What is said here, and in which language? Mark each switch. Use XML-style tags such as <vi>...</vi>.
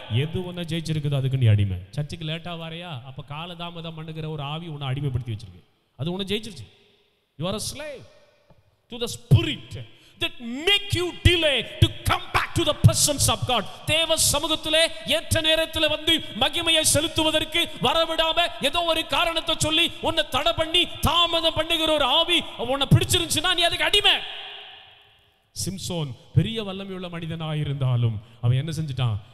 <ta>எது ஒண்ணு ஜெயிச்சிருக்குது அதுக்கு நீ அடிமை. சர்ச்சுக்கு லேட்டா வரையா, அப்ப காலதாமதம் பண்ணுகிற ஒரு ஆவி உன்னை அடிமைப்படுத்தி வச்சிருக்கு, அது உன்னை ஜெயிச்சிருச்சு.</ta> <en>You are a slave to the spirit that make you delay to come back to the presence of God.</en> <ta>தேவ சமூகத்திலே ஏற்ற நேரத்தில் வந்து மகிமையை செலுத்துவதற்கு வரவிடாம ஏதோ ஒரு காரணத்தை சொல்லி உன்னை தடை பண்ணி தாமதம் பண்ணுகிற ஒரு ஆவி உன்னை பிடிச்சிருந்துச்சுன்னா நீ அதுக்கு அடிமை. சிம்சோன் பெரிய வல்லமையுள்ள மனிதனாக இருந்தாலும் அவன் என்ன செஞ்சிட்டான்?</ta>